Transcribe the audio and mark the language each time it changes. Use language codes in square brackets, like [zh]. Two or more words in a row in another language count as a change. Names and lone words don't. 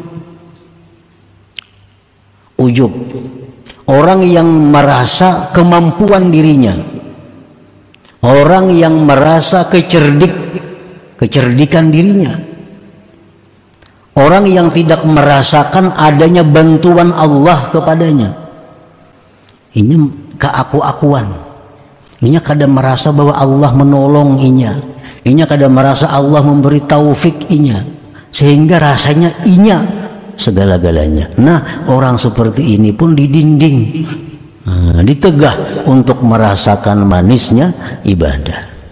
[id] Ujub, orang yang merasa kemampuan dirinya, orang yang merasa kecerdikan dirinya, orang yang tidak merasakan adanya bantuan Allah kepadanya. Ini keaku-akuan, ini kada merasa bahwa Allah menolong inya, ini kada merasa Allah memberi taufik inya, sehingga rasanya inya segala-galanya. Nah, orang seperti ini pun didinding, ditegah untuk merasakan manisnya ibadah.